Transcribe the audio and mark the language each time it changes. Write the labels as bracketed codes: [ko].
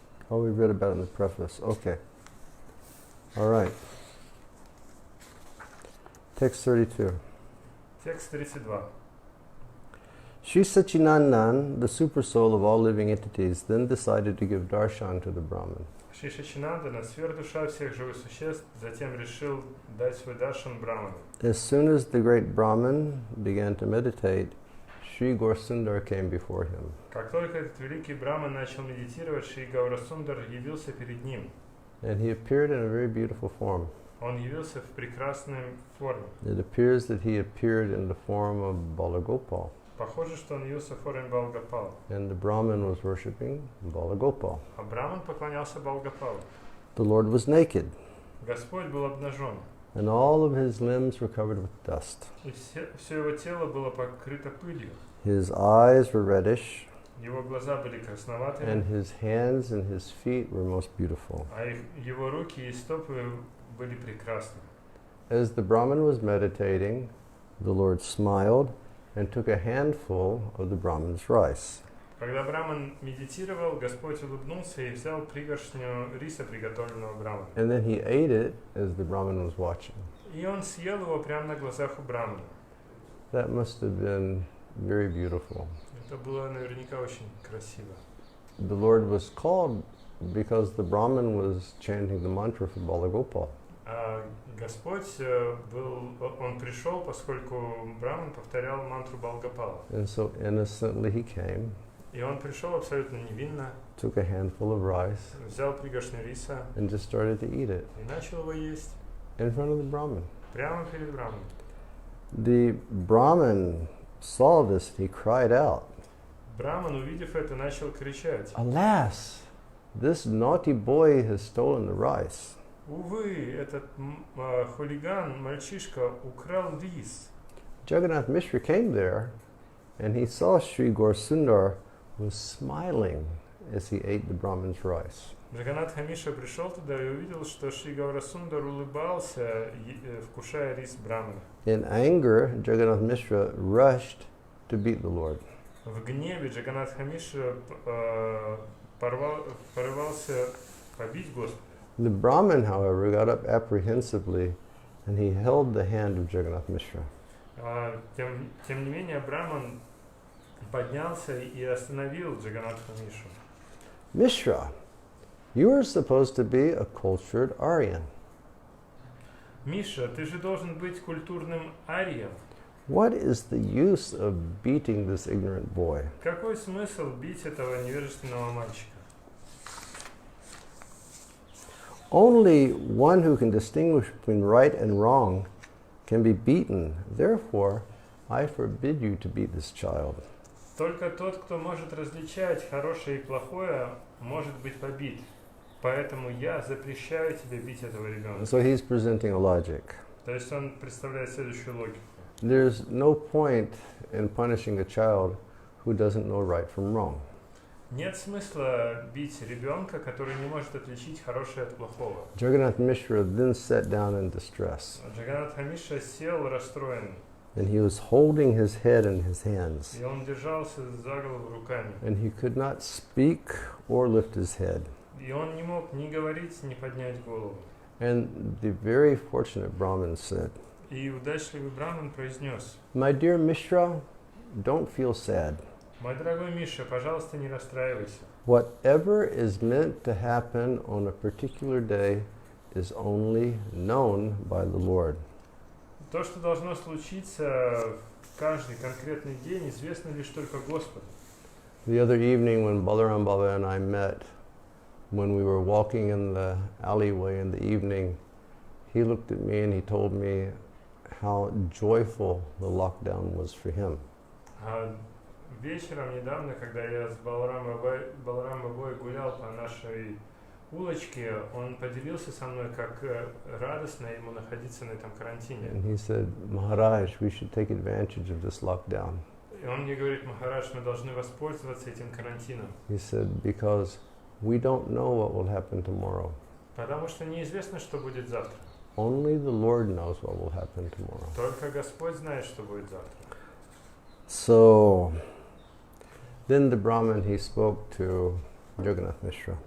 [en] Oh, we read about it in the preface. Okay. All right. Text 32. [ru] Текст 32. [en] Shri Satchidanand, the super soul of all living entities, then decided to give darshan to the Brahman. [ru] Шри Саччинандана, сверхдуша всех живых существ, затем решил дать свой даршан Браману. [en] As soon as the great Brahman began to meditate, Shri Gaura-sundar came before him. [ru] Как только этот великий Браман начал медитировать, Шри Гаура-сундар явился перед ним. [en] And he appeared in a very beautiful form. [ru] Он явился в прекрасной форме. [en] It appears that he appeared in the form of Balagopal. [ru] Похоже, что он явился в форме Балгопала. [en] And the Brahman was worshipping Balagopal. [ru] А Браман поклонялся Балгопалу. [en] The Lord was naked, [ru] Господь был обнажен, [en] and all of his limbs were covered with dust. [ru] и все его тело было покрыто пылью. [en] His eyes were reddish, [ru] Его глаза были красноватыми, [en] and his hands and his feet were most beautiful. [ru] а его руки и стопы были прекрасны. [en] As the Brahman was meditating, the Lord smiled and took a handful of the Brahman's rice. [ru] Когда Браман медитировал, Господь улыбнулся и взял пригоршню риса, приготовленного Браманом. [en] And then he ate it as the Brahman was watching. [ru] И он съел его прямо на глазах у Брамана. [en] That must have been very beautiful. [ru] Это было наверняка очень красиво. [en] The Lord was called because the Brahman was chanting the mantra for Balagopal. [ru] А Господь он пришел, поскольку Браман повторял мантру Балгопала. [en] And so innocently he came. [ru] И он пришел абсолютно невинно, [en] took a handful of rice, [ru] взял пригоршню риса [en] and just started to eat it [ru] и начал его есть [en] in front of the Brahmin. [ru] прямо перед Браманом. [en] The Brahmin saw this and he cried out, [ru] Браман, увидев это, начал кричать: [en] "Alas, this naughty boy has stolen the rice." [ru] увы, этот хулиган, мальчишка, украл рис. [en] Jagannath Mishra came there and he saw Sri Gaura-sundar was smiling as he ate the Brahmin's rice. [ru] Джаганатха Миша пришел туда и увидел, что Шри Гаурасундар улыбался, вкушая рис Брамана. [en] In anger, Jagannath Mishra rushed to beat the Lord. [ru] В гневе Джаганатха Миша порывался побить Господа. [en] The Brahmin, however, got up apprehensively and he held the hand of Jagannath Mishra. [ru] Тем не менее, Браман поднялся и остановил Джаганатха Мишу. [en] Mishra, you are supposed to be a cultured Aryan. [ru] Миша, ты же должен быть культурным арием. [en] What is the use of beating this ignorant boy? [ru] Какой смысл бить этого невежественного мальчика? [en] Only one who can distinguish between right and wrong can be beaten. Therefore, I forbid you to beat this child. [ru] Только тот, кто может различать хорошее и плохое, может быть побит. Поэтому я запрещаю тебе бить этого ребенка. [en] So he's presenting a logic. [ru] То есть он представляет следующую логику. [en] There's no point in punishing a child who doesn't know right from wrong. [ru] Нет смысла бить ребенка, который не может отличить хорошее от плохого. [en] Jagannath Mishra then sat down in distress, [ru] Джаганатха Миша сел расстроенный, [en] and he was holding his head in his hands, [ru] и он держался за голову руками. [en] and he could not speak or lift his head. [ru] И он не мог ни говорить, ни поднять голову. [en] And the very fortunate Brahmin said, [ru] И удачливый Браман произнес: [en] "My dear Mishra, don't feel sad. [ru] мой дорогой Миша, пожалуйста, не расстраивайся. [en] Whatever is meant to happen on a particular day is only known by the Lord. [ru] То, что должно случиться в каждый конкретный день, известно лишь только Господу. [en] The other evening when Balaram Baba and I met, when we were walking in the alleyway in the evening, he looked at me and he told me how joyful the lockdown was for him. [ru] Вечером недавно, когда я с Баларам Бабой гулял по нашей улочке, он поделился со мной, как радостно ему находиться на этом карантине. [en] And he said, "Maharaj, we should take advantage of this lockdown." [ru] И он мне говорит: Махарадж, мы должны воспользоваться этим карантином. [en] He said, "Because we don't know what will happen tomorrow. [ru] Потому что неизвестно, что будет завтра. [en] Only the Lord knows what will happen tomorrow." [ru] Только Господь знает, что будет завтра. [en] So then the Brahmin, he spoke to Jagannath Mishra.